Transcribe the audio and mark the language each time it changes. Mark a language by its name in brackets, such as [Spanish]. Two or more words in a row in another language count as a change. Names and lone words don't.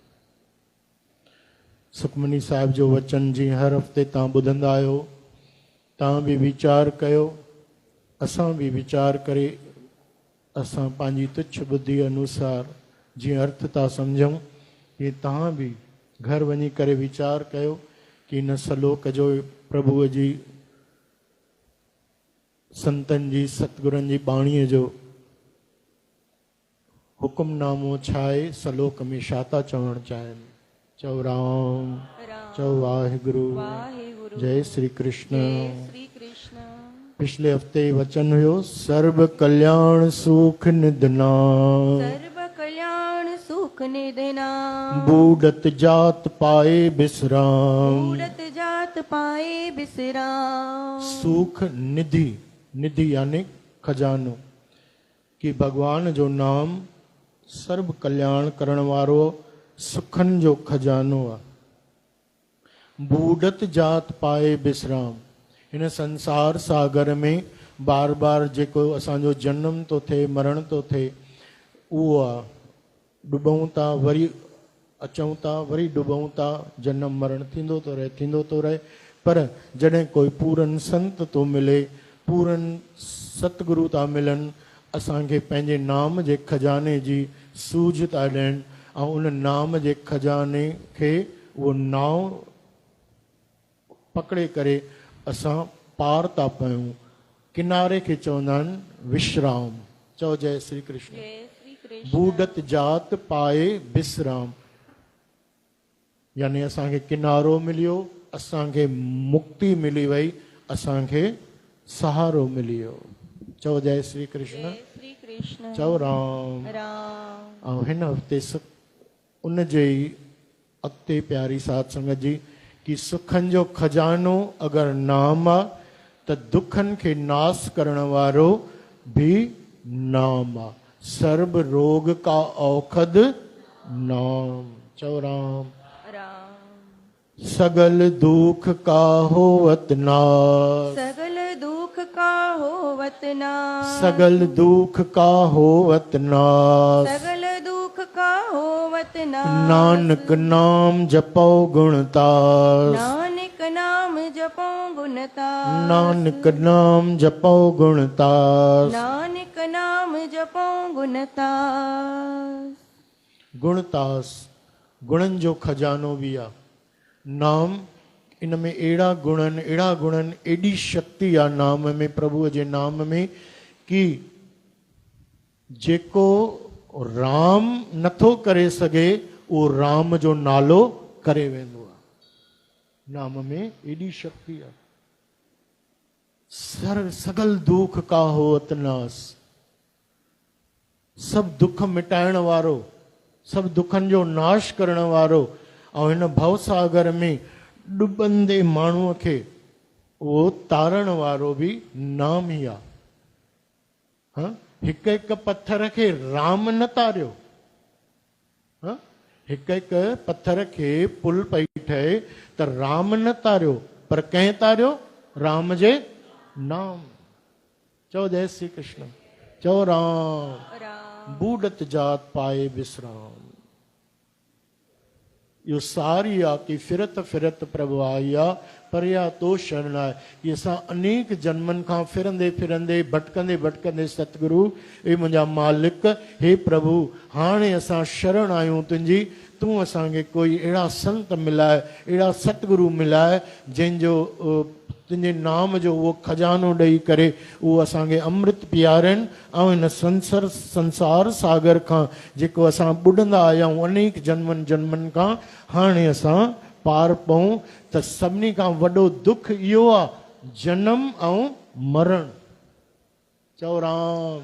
[Sindhi] सुखमनी साहिब जो वचन जीअं हर हफ़्ते तव्हां ॿुधंदा आहियो तव्हां बि वीचार कयो असां बि वीचार करे असां पंहिंजी तुच्छ बुद्धि अनुसार जीअं अर्थ था सम्झूं तीअं तव्हां बि घर वञी करे वीचार कयो कि हिन सलोक जो प्रभुअ जी संतनि जी सतगुरनि जी बाणीअ जो हुकुमनामो छा आहे सलोक में छा था चवणु चाहिनि चओ राम चओ वाहिगुरु वाहिगुरु जय श्री कृष्ण। जय श्री कृष्ण। पिछले हफ्ते वचन हुयो [Punjabi] ਸਰਵ ਕਲਿਆਣ ਸੁਖ ਨਿਧਨਾ ਸਰਵ ਕਲਿਆਣ ਸੁਖ ਨਿਧਨਾ ਬੂਡਤ ਜਾਤ ਪਾਏ ਬਿਸ੍ਰਾਮ ਬੂਡਤ ਜਾਤ ਪਾਏ ਬਿਸ੍ਰਾਮ। [Sindhi] सुख निधि निधि यानी खजानो कि भगवान जो नाम सर्व कल्याण करण वारो सुखन जो खजानो आहे। [Punjabi] ਬੂਡਤ ਜਾਤ ਪਾਏ ਬਿਸ੍ਰਾਮ [Sindhi] हिन संसार सागर में बार बार जेको असांजो जन्म तो थिए मरण तो थिए उहो आहे डुबऊं था वरी अचूं था वरी डुबऊं था जन्म मरण थींदो तो रहे पर जॾहिं कोई पूरन संत तो मिले पूरन सतगुरु था मिलनि असांखे पंहिंजे नाम जे खजाने जी सूझ था ॾियनि ऐं उन नाम जे खजाने खे उहो नाव पकड़े करे असां पार था पयूं किनारे खे चवंदा आहिनि विश्राम। चओ जय श्री कृष्ण। जय श्री कृष्ण। [Punjabi] ਬੂਡਤ ਜਾਤ ਪਾਏ ਬਿਸ੍ਰਾਮ [Sindhi] यानी असांखे किनारो मिलियो असांखे मुक्ति मिली वई असांखे सहारो मिली वियो। चओ जय श्री कृष्ण। जय श्री कृष्ण। चओ राम राम। ऐं हिन हफ़्ते उन जे ई अॻिते प्यारी साध संगत जी कि सुखनि जो खजानो अगरि नाम आहे त दुखनि खे नास करण वारो भी नाम आहे। [Punjabi] ਸਰਬ ਰੋਗ ਕਾ ਅਉਖਦ ਨਾਮ। [Sindhi] चओ राम। राम। [Punjabi] ਸਗਲ ਦੁਖ ਕਾ ਹੋਵਤ ਨਾਸ ਸਗਲ ਦੁਖ ਕਾ ਹੋਵਤ ਨਾਸ ਸਗਲ ਦੁਖ ਕਾ ਹੋਵਤ ਨਾਸ ਸਗਲ ਦੁਖ ਕਾ ਹੋਵਤ ਨਾਸ ਨਾਨਕ ਨਾਮ ਜਪੋ ਗੁਣਤਾਸ ਨਾਨਕ ਨਾਮ ਜਪੋ ਗੁਣਤਾਸ ਨਾਨਕ ਨਾਮ ਜਪੋ ਗੁਣਤਾਸ ਨਾਨਕ ਨਾਮ ਜਪੋ ਗੁਣਤਾਸ [Sindhi] गुणतास गुणन जो खजानो भी आ नाम इन में अहिड़ा गुणन एडी शक्ति आ नाम में प्रभु जे नाम में कि जेको राम नथो करे सघे वो राम जो नालो करे वेंदो आ नाम में एडी शक्ति आ [Punjabi] ਸਗਲ ਦੁਖ ਕਾ ਹੋਤ ਨਾਸ [Sindhi] सब दुख मिटाइण वारो सब दुखन जो नाश करण वारो और इन भवसागर में डुबंदे माण्हूअ खे वो तारण वारो भी नाम ही आ हाँ हिक हिक पत्थर के राम न तारियो हाँ हिक हिक पत्थर के पुल पई ठहे त राम न तारियो पर कंहिं तारियो राम जे नाम चओ जय श्री कृष्ण चओ राम राम [Punjabi] ਬੂਡਤ ਜਾਤ ਪਾਏ ਬਿਸ੍ਰਾਮ [Sindhi] यो सारी आ कि [Punjabi] ਫਿਰਤ ਫਿਰਤ ਪ੍ਰਭੁ ਆਇਆ ਪਰਿਆ ਤਉ ਸ਼ਰਣ [Sindhi] आहे ये असां अनेक जन्मनि खां फिरंदे फिरंदे भटकंदे भटकंदे सतगुरु ए मुंहिंजा मालिक हे प्रभु हाणे असां शरण आहियूं तुंहिंजी तूं असांखे कोई अहिड़ा संत मिलाए अहिड़ा सतगुरु मिलाए जंहिंजो तुंहिंजे नाम जो उहो खजानो ॾेई करे उहो असांखे अमृत पीआरनि ऐं हिन संसार सागर खां जेको असां ॿुॾंदा आया आहियूं अनेक जन्मनि खां हाणे असां पार पऊं त सभिनी खां वॾो दुख इहो आहे जनम ऐं मरण चओ राम